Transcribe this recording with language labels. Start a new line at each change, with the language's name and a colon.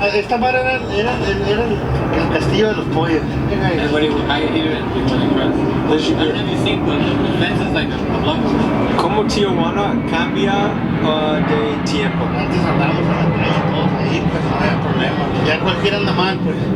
Spanish: Esta madre era el castillo de los pollos.
English: Everybody would hide here and people like us. I don't know if you've seen, but the fence is like a block.
Spanish: ¿Cómo Tijuana cambia de tiempo? Antes andábamos en la calle todos ahí, pues no había problema. Ya cualquiera anda mal, pues.